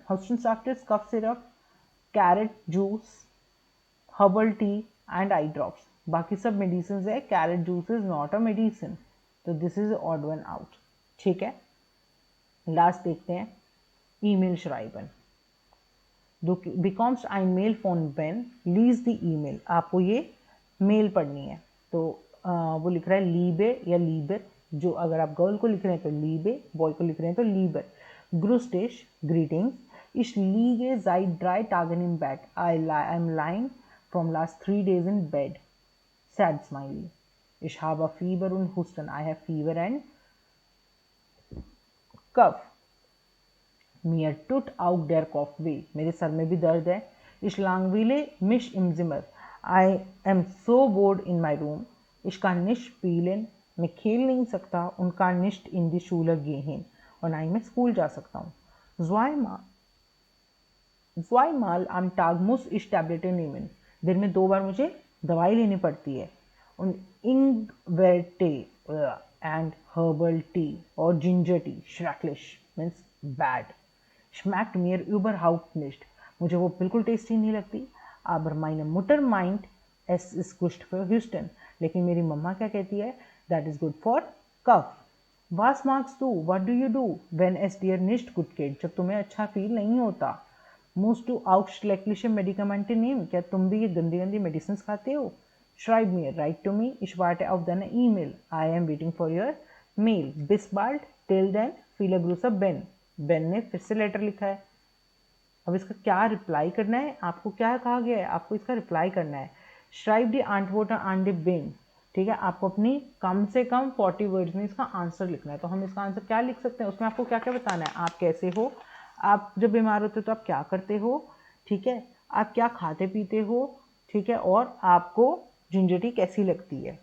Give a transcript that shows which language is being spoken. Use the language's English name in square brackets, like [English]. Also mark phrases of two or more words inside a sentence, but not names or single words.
[English] Hustensaft is cough syrup, carrot juice, herbal tea and eye drops. [Hindi] बाकी सब मेडिसिन है. [English] carrot juice is not a medicine. तो this is odd one out. [Hindi] ठीक है, लास्ट देखते हैं [German] E-Mail schreiben. Du bekommst ein Mail von Ben, [English] lies the email। [Hindi] आपको ये मेल पढ़नी है, तो वो लिख रहा है लीबे या लीबर। जो अगर आप गर्ल को लिख रहे हैं तो लीबे, बॉय को लिख रहे हैं तो लीबर। [German] ग्रुस्टिश ग्रीटिंग्स, ich liege seit 3 Tagen im Bett, [English] I'm lying from last 3 days in bed, sad smiley, [German] ich habe Fieber und Husten, [English] I have fever and cough, [German] mir tut auch der Kopf weh, [Hindi] मेरे सर में भी दर्द है। [German] Ich langweile mich im Zimmer, [English] I am so bored in my room, [German] ich kann nicht spielen, [Hindi] मैं खेल नहीं सकता, [German] und kann nicht in die Schule gehen, [Hindi] और ना ही मैं स्कूल जा सकता हूँ। [German] Zweimal am Tag muss ich Tabletten nehmen, [Hindi] दिन में 2 बार मुझे दवाई लेनी पड़ती है। [German] und Ingwertee [English] and herbal tea or ginger tea, schrecklich means bad, [German] schmeckt mir überhaupt nicht, [Hindi] मुझे वो बिल्कुल टेस्टी नहीं लगती। [German] aber meine Mutter meint es ist gut für Husten, [Hindi] लेकिन मेरी मम्मा क्या कहती है, [English] that is good for cough। [German] was magst du, [English] what do you do when [German] es dir nicht gut geht, [Hindi] जब तुम्हें अच्छा फील नहीं होता। [German] musst du auch schreckliche Medikamente nehmen, [Hindi] क्या तुम भी ये गंदी गंदी मेडिसिन खाते हो। [German] schreib mir, [English] write to me, [German] ich warte auf deine E-Mail, [English] I am waiting for your mail, [German] bis bald, [English] till then, [German] viele Grüße Ben। [Hindi] बेन ने फिर से लेटर लिखा है। अब इसका क्या रिप्लाई करना है, आपको क्या कहा गया है, आपको इसका रिप्लाई करना है। [German] schreib die Antwort an den Ben. [Hindi] ठीक है, आपको अपनी कम से कम 40 वर्ड्स में इसका आंसर लिखना है। तो हम इसका आंसर क्या लिख सकते हैं, उसमें आपको क्या क्या बताना है, आप कैसे हो, आप जब बीमार होते हो तो आप क्या करते हो, ठीक है, आप क्या खाते पीते हो, ठीक है, और आपको [English] ginger tea [Hindi] कैसी लगती है।